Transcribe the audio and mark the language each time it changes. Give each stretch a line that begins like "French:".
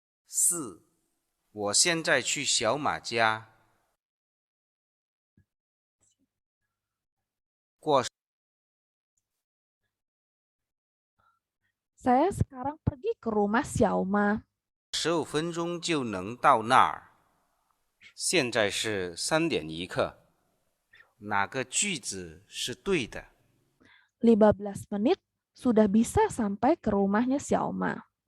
Chinese: 4，我现在去小马家过
Indonesian: Saya sekarang pergi ke rumah Xiaoma.
Chinese: 15分钟就能到那儿。现在是3点一刻，哪个句子是对的？
Indonesian: 15 menit sudah bisa sampai ke rumahnya Xiaoma.